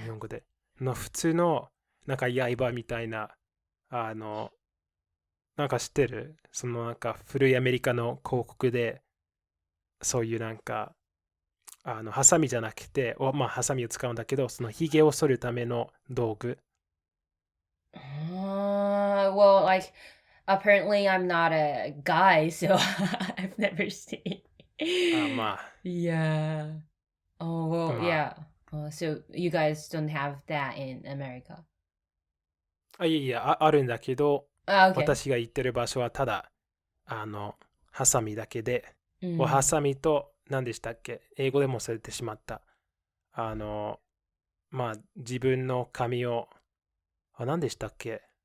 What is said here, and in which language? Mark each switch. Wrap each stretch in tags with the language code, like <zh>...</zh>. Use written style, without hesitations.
<ja>日本語で、の普通のなんか刃みたいな、あの、なんか知ってる？そのなんか古いアメリカの広告で、そういうなんか、ハサミじゃなくて、まあハサミを使うんだけど、そのヒゲを剃るための道具。</ja> <en>Well, like apparently I'm not a guy, so I've never seen.</en> <ja>ま</ja> <en>Yeah. Oh,</en> <ja>あ、</ja> <en>well,</en> <ja>ま</ja> <en>yeah. So you guys don't have that in America.</en> <ja>いやいや、あるんだけど、</ja> <en>Okay.</en> <ja>私が行ってる場所はただ、ハサミだけで、ハ</ja> <en>Mm.</en> <ja>サミと、何でしたっけ？英語でも忘れてしまった。まあ、自分の髪を、何でしたっけ？</ja>